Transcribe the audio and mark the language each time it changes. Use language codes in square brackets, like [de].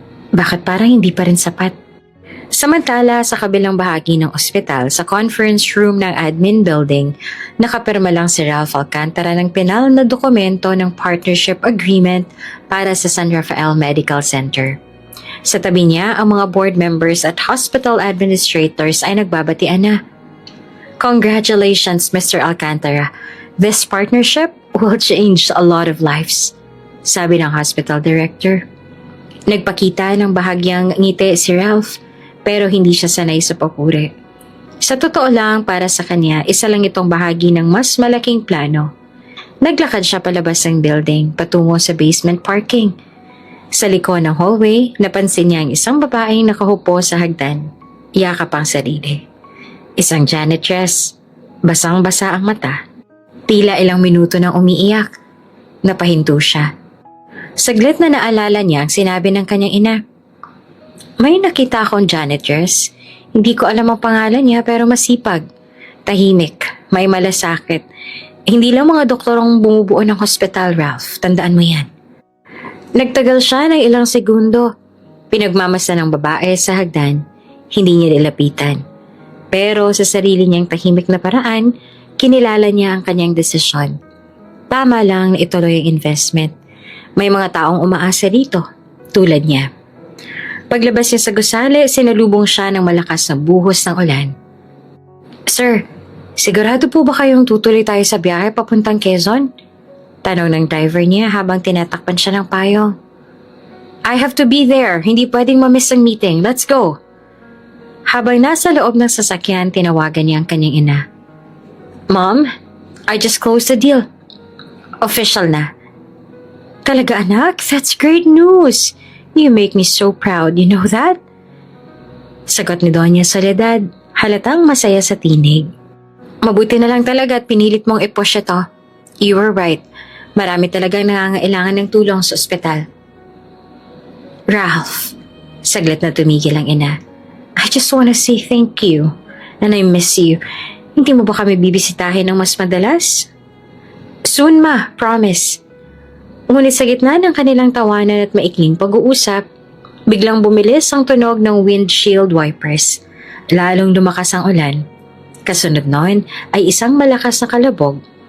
[tl] Bakit parang hindi pa rin sapat? Samantala, sa kabilang bahagi ng ospital, sa conference room ng admin building, nakapirma lang si Ralph Alcantara ng pinal na dokumento ng partnership agreement para sa San Rafael Medical Center. Sa tabi niya, ang mga board members at hospital administrators ay nagbabatian na. [en] Congratulations, Mr. Alcantara. This partnership will change a lot of lives, [tl] sabi ng hospital director. Nagpakita ng bahagyang ngiti si Ralph, pero hindi siya sanay sa papuri. Sa totoo lang, para sa kanya, isa lang itong bahagi ng mas malaking plano. Naglakad siya palabas ng building, patungo sa basement parking. Sa likod ng hallway, napansin niya ang isang babaeng nakahupo sa hagdan. Yakap ang sarili. Isang janitress. Basang-basa ang mata. Tila ilang minuto nang umiiyak. Napahinto siya. Saglit na naalala niya ang sinabi ng kanyang ina. May nakita akong janitress. Hindi ko alam ang pangalan niya pero masipag. Tahimik, may malasakit. Hindi lang mga doktor ang bumubuo ng hospital, Ralph. Tandaan mo yan. Nagtagal siya ng ilang segundo. Pinagmamasa ng babae sa hagdan. Hindi niya nilapitan. Pero sa sarili niyang tahimik na paraan, kinilala niya ang kanyang desisyon. Tama lang na ituloy ang investment. May mga taong umaasa dito, tulad niya. Paglabas niya sa gusali, sinalubong siya ng malakas na buhos ng ulan. Sir, sigurado po ba kayong tutuloy tayo sa biyahe papuntang Quezon? Tanong ng driver niya habang tinatakpan siya ng payong. [en] I have to be there. [tl] Hindi pwedeng ma-miss ang meeting. [en] Let's go. [tl] Habang nasa loob ng sasakyan, tinawagan niya ang kanyang ina. [en] Mom, I just closed the deal. [tl] Official na. Talaga anak? [en] That's great news. You make me so proud, you know that? [tl] Sagot ni Doña Soledad, halatang masaya sa tinig. Mabuti na lang talaga at pinilit mong i-push ito. [en] You were right. [tl] Marami talagang nangangailangan ng tulong sa ospital. Ralph, saglit na tumigil ang ina. [en] I just wanna say thank you. And I miss you. [tl] Hindi mo ba kami bibisitahin ng mas madalas? [en] Soon ma, promise. [tl] Ngunit sa gitna ng kanilang tawanan at maikling pag-uusap, biglang bumilis ang tunog ng windshield wipers. Lalong lumakas ang ulan. Kasunod noon ay isang malakas na kalabog.